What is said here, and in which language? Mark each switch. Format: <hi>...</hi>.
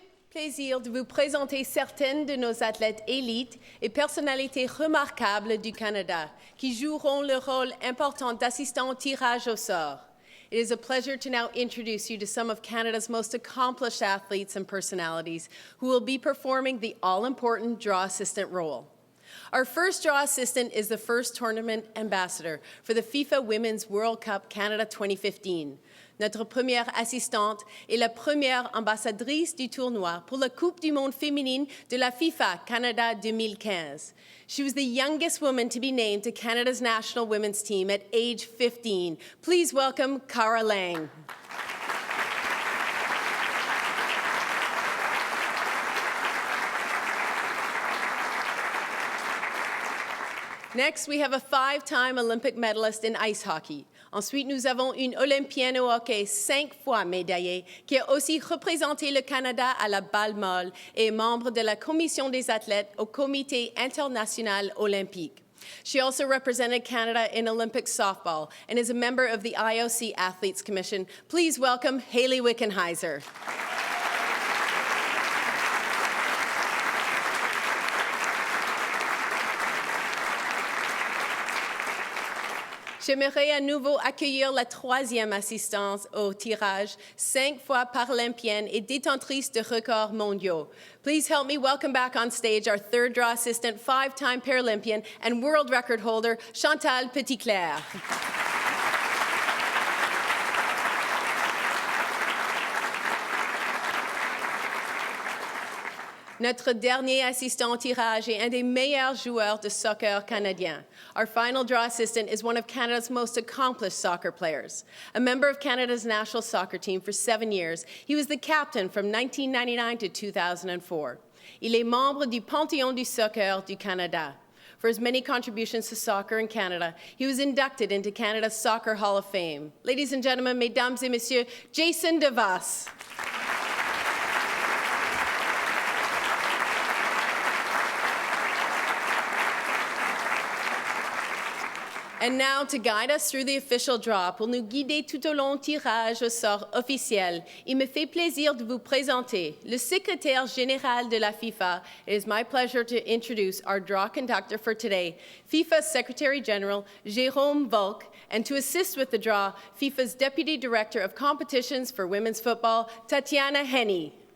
<fr>Plaisir de vous présenter certaines de nos athlètes élites et personnalités remarquables du Canada qui joueront le rôle important d'assistant au tirage au sort.</fr> <en>It is a pleasure to now introduce you to some of Canada's most accomplished athletes and personalities who will be performing the all-important draw assistant role. Our first draw assistant is the first tournament ambassador for the FIFA Women's World Cup Canada 2015.</en> <fr>Notre première assistante est la première ambassadrice du tournoi pour la Coupe du Monde féminine de la FIFA Canada 2015.</fr> <en>She was the youngest woman to be named to Canada's national women's team at age 15. Please welcome Cara Lang. Next, we have a 5-time Olympic medalist in ice hockey.</en> <fr>Ensuite, nous avons une Olympienne au hockey 5 fois médaillée qui a aussi représenté le Canada à la balle molle et est membre de la commission des athlètes au Comité international olympique.</fr> <en>She also represented Canada in Olympic softball and is a member of the IOC Athletes Commission. Please welcome Hayley Wickenheiser.</en> <fr>J'aimerais à nouveau accueillir la 3e assistance au tirage, 5 fois paralympienne et détentrice de records mondiaux.</fr> <en>Please help me welcome back on stage our 3rd draw assistant, 5-time Paralympian and world record holder, Chantal Petitclerc.</en> <fr>Notre dernier assistant au tirage est un des meilleurs joueurs de soccer canadien.</fr> <en>Our final draw assistant is one of Canada's most accomplished soccer players. A member of Canada's national soccer team for 7 years, he was the captain from 1999 to 2004.</en> <fr>Il est membre du Panthéon du soccer du Canada.</fr> <en>For his many contributions to soccer in Canada, he was inducted into Canada's Soccer Hall of Fame. Ladies and gentlemen,</en> <fr>mesdames et messieurs,</fr> <en>Jason DeVos. And now, to guide us through the official draw,</en> <fr>pour nous guider tout au long du tirage au sort officiel, il me fait plaisir de vous présenter le secrétaire général de la FIFA.</fr> <en>It is my pleasure to introduce our draw conductor for today, FIFA Secretary General Jerome Valcke, and to assist with the draw, FIFA's Deputy Director of Competitions for Women's Football, Tatiana Henny.</en>